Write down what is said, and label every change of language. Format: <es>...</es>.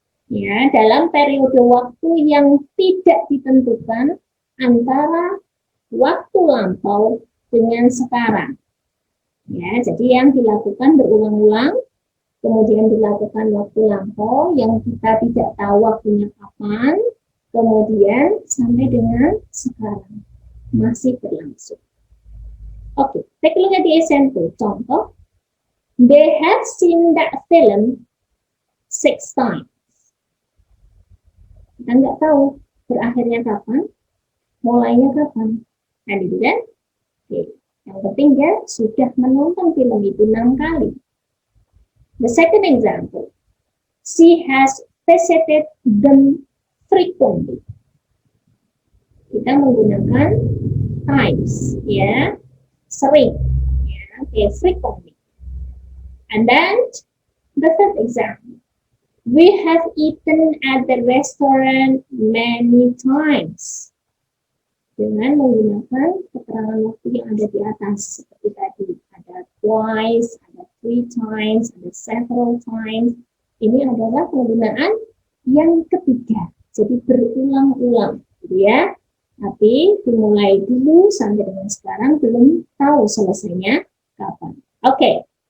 <id>ya dalam periode waktu yang tidak ditentukan antara waktu lampau dengan sekarang ya, jadi yang dilakukan berulang-ulang kemudian dilakukan waktu lampau yang kita tidak tahu waktunya kapan kemudian sampai dengan sekarang masih berlangsung.</id> <en>Oke, take a look at the example. Contoh, they have seen that film 6 times.</en> <id>Kita nggak tahu berakhirnya kapan, mulainya kapan. Nah, gitu kan? Oke. Yang penting dia sudah menonton film itu 6 kali.</id> <en>The second example, she has visited them frequently.</en> <id>Kita menggunakan times, ya, sering, ya, okay, frequently.</id> <en>And then the third example, we have eaten at the restaurant many times.</en> <id>Dengan menggunakan keterangan waktu yang ada di atas seperti tadi, ada twice, ada 3 times, ada several times. Ini adalah penggunaan yang ketiga, jadi berulang-ulang, gitu ya. Tapi dimulai dulu sampai dengan sekarang belum tahu selesainya kapan. Oke.</id>